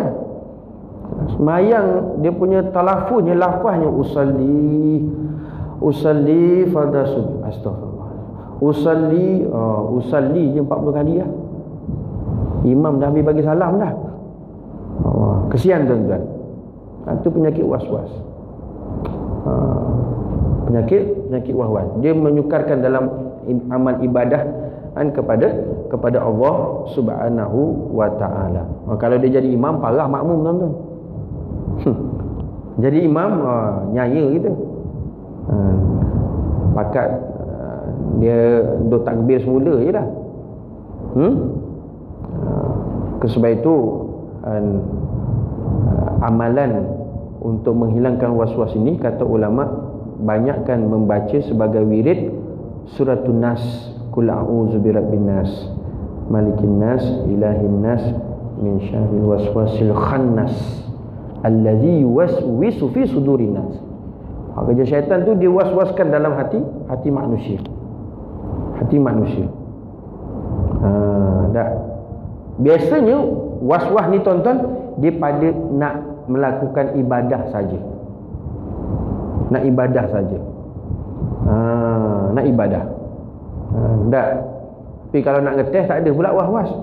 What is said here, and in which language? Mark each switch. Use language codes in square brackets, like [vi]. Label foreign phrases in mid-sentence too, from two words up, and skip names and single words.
[ms] Semayang dia punya talafuznya, lafaznya [ar] أصلي فرض [ms] sujud. Astagfirullah. Usalli je 40 kali lah. Imam dah habis bagi salam dah. Kesian tuan-tuan. Itu penyakit was-was. Penyakit was-was. Dia menyukarkan dalam amal ibadah kepada Allah [ar] سبحانه وتعالى. [ms] Kalau dia jadi imam, parah makmum tuan-tuan. Jadi imam, nyaya kita. Pakat dia duk takbir semula je lah. Sebab itu amalan untuk menghilangkan was-was ini, kata ulama, banyakkan membaca sebagai wirid [ar] سورة الناس، قل أعوذ برب الناس، ملك الناس، إله الناس، من شر الوسواس الخناس الذي يوسوس في صدور الناس. [ms] Kerja syaitan tu dia was-waskan dalam hati manusia. Biasanya was-was ni tuan-tuan, dia pada nak melakukan ibadah saja. Nak ibadah. Tapi kalau nak ngetes tak ada pula was-was.